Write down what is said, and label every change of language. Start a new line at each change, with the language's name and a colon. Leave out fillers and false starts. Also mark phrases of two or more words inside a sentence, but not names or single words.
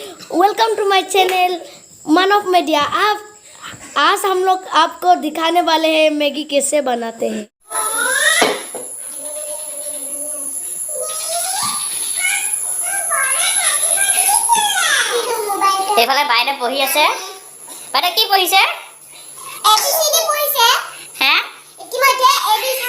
English: welcome to my channel
Hindi: मन ऑफ मीडिया। आज हम लोग आपको दिखाने वाले हैं मैगी कैसे बनाते हैं।
Assamese: এইফালে বাইরে পঢ়ি আছে। বাইরে কি পঢ়িছে? এবিসিডি পঢ়িছে। হে? ইতিমধ্যে এবিসি